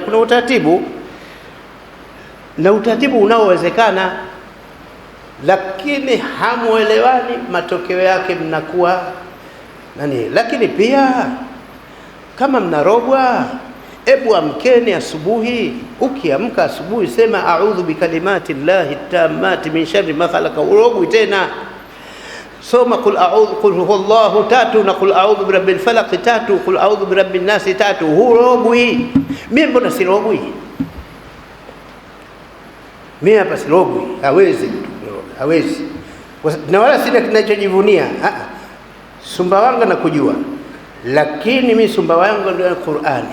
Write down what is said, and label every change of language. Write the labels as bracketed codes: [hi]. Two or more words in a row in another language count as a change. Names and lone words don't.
[sw] Kuna utaratibu, na utaratibu unaowezekana, lakini hamuelewani, matokeo yake mnakuwa nani. Lakini pia kama mnarogwa, ebu amkeni asubuhi. Ukiamka asubuhi sema [ar] أعوذ بكلمات الله التامات من شر ما خلق, [sw] urogwi tena. Soma [ar] قل هو الله [sw] 3 na [ar] قل أعوذ برب الفلق [sw] 3, [ar] قل أعوذ برب الناس [sw] 3. Hurogwi. Mimi mbona sirogwi? Mimi hapa sirogwi. Hawezi. Na wala sina kinachojivunia. Sumbawanga na kujua, lakini mimi Sumbawanga ndio Qur'ani.